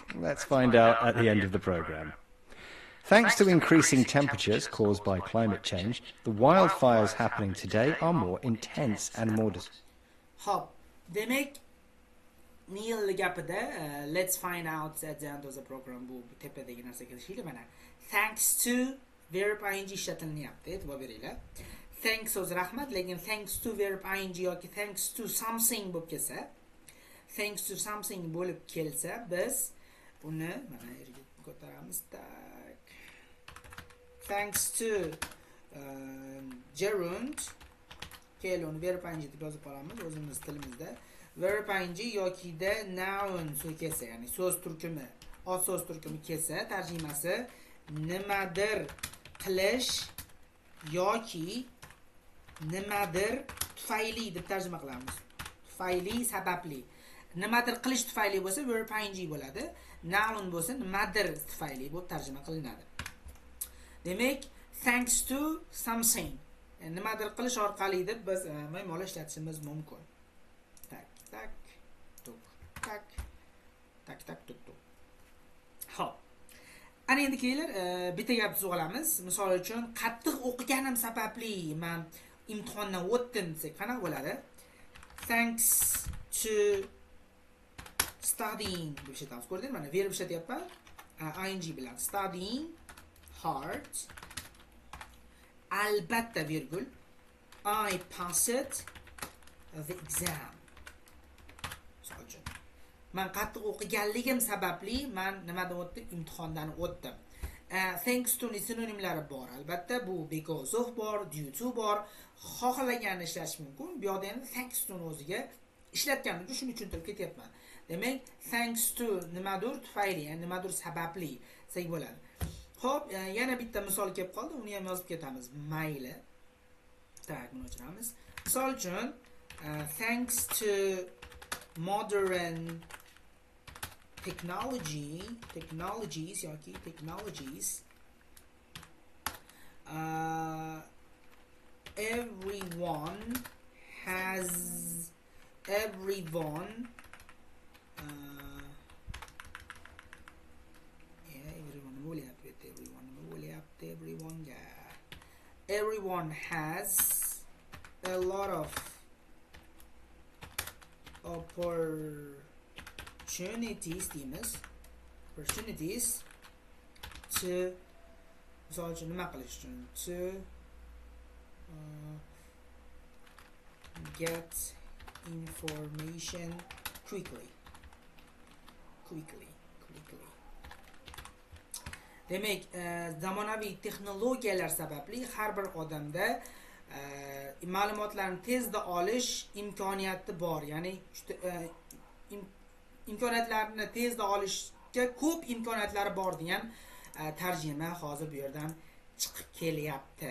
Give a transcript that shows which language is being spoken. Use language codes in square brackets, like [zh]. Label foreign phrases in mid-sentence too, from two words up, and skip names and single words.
[en] Let's find out at the end of the programme. Thanks to increasing temperatures caused by climate change, the wildfires happening today are more intense and more [uz] Hop, demek Neil gapida [en] let's find out at the end of the program [uz] bu tepadagi narsaga kirishaylik mana. [en] Thanks to verb ing [uz] ishlatilyapti, e'tibor beringlar. Thanks so'zi rahmat, lekin [en] thanks to verb ing [uz] yoki [en] thanks to something [uz] bo'lib kelsa, [en] thanks to something [uz] bo'lib kelsa, biz uni mana yerga ko'taramiz. [en] Thanks to gerund [uz] kelun [en] verb ing [uz] deb yozib qolamiz o'zimiz tilimizda. [en] Verb ing [uz] yoki da noun so'z kelsa, ya'ni so'z turkumi, ot so'z turkumi kelsa, tarjimasi nimadir qilish yoki nimadir tufayli deb tarjima qilamiz. Tufayli, sababli. Nimadir qilish tufayli bo'lsa [en] verb ing [uz] bo'ladi. Noun bo'lsa nimadir tufayli bo'lib tarjima qilinadi. Demak, [en] thanks to something. [uz] Nimadir qilish orqali deb biz ma'nolar ishlatishimiz mumkin. Tak, tuk, tak, tak, tak, tuk, tuk. Xo'p. Ana endi kelinglar, bitta gap so'ramiz. Misol uchun, qattiq o'qiganim sababli men imtihondan o'tdim desak, qanaqa bo'ladi? [en] Thanks to studying [uz] deb ishlatamiz. Ko'rdingizmi? Mana verb ishlatyapman. ing bilan [en] studying hard. [uz] Albatta virgul. [en] I passed the exam. [uz] Men qattiq o'qiganligim sababli men nimadan o'tdim? Imtihondan o'tdim. [en] Thanks to [uz] ni sinonimlari bor. Albatta bu [en] because of [uz] bor, [en] due to [uz] bor. Xohlaganini ishlash mumkin. Bu yerda endi [en] thanks to [uz] o'ziga ishlatganim uchun shuni tushuntirib ketyapman. Demak, [en] thanks to [uz] nimadir tufayli, ya'ni nimadir sababli desak bo'ladi. Xo'p, yana bitta misol kelib qoldi. Uni ham yozib ketamiz. Mayli. Tak, buni o'chiramiz. Misol uchun, [en] thanks to modern technologies, everyone has a lot of opportunities to [uz] misol uchun nima qilish uchun [en] to Get information quickly. [uz] Demak, zamonaviy texnologiyalar sababli har bir odamda ma'lumotlarni tezda olish imkoniyati bor. Ya'ni imkoniyatlarni tezda olishga ko'p imkoniyatlari bor degan tarjima hozir bu yerdan chiqib kelyapti.